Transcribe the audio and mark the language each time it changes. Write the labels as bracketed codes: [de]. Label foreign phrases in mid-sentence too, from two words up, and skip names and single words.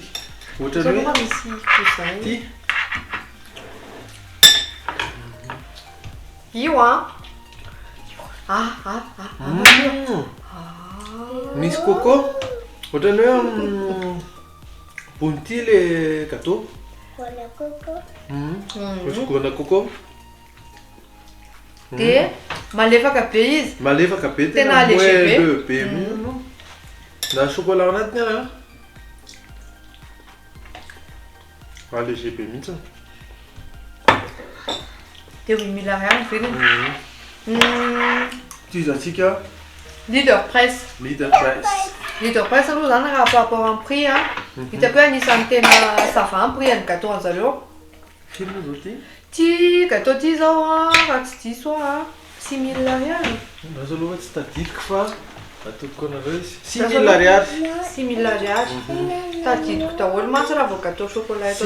[mg] Ohatra Zao hoe moa misy cousin. ty Io misy coco. Ohatrany hoe bonty le gâteau. Voilà, coco. Misy gona coco. De malefaka be izy. Malefaka be Tena tena allégé be. moelleux be mino. Na chocolat anatiny allégé be mihitsy. De 8000 ariary ny vidiny. Ty izantsika Leader Press. leader price. Leader Press aloha zany raha [fr] par rapport [mg] amin'ny prix hitako hoe anisan'ny tena [fr] ça va [mg] amin'ny prix ny gâteau an'zareo. Firy moa zao ty? Ty gâteau ty zao raha tsy diso 6000 ariary. Nazo aloha tsy tadidiko fa atodiko anareo izy. 6000 ariary. 6000 ariary. Tadidiko daholo mantsy raha vao [fr] gâteau chocolat [mg] eto